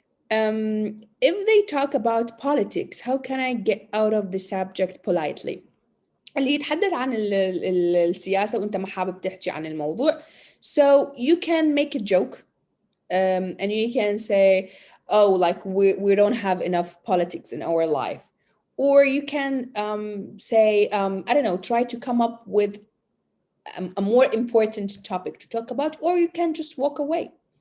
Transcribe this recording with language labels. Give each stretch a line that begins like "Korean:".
English: If they talk about politics, how can I get out of the subject politely?
Arabic: اللي يتحدث عن السياسة وأنت ما حابب تحكي عن الموضوع.
English: So you can make a joke and you can say, oh, like we don't have enough politics in our life. Or you can say, I don't know, try to come up with a more important topic to talk about, or you can just walk away.